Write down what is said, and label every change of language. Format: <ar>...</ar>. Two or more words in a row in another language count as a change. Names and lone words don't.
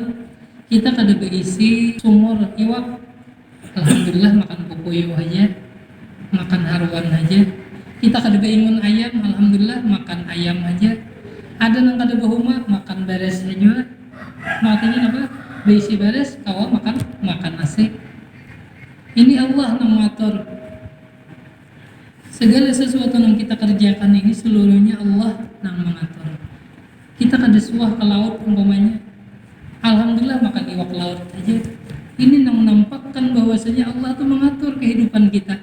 <bjn>Kita kada berisi sumur iwak, alhamdulillah makan pupuyuh aja, makan haruan aja. Kita kada beringun ayam, alhamdulillah makan ayam aja. Ada yang kada bahuma makan beres aja.</bjn> <id>Makanya apa?</id> <bjn>Berisi beres, kawa makan nasi.</bjn> <id>Ini Allah yang mengatur. Segala sesuatu yang kita kerjakan ini seluruhnya Allah yang mengatur.</id> <bjn>Kita kada suah ke laut umpamanya, alhamdulillah makan iwak laut aja.</bjn> <id>Ini yang menampakkan bahwasanya Allah itu mengatur kehidupan kita.</id>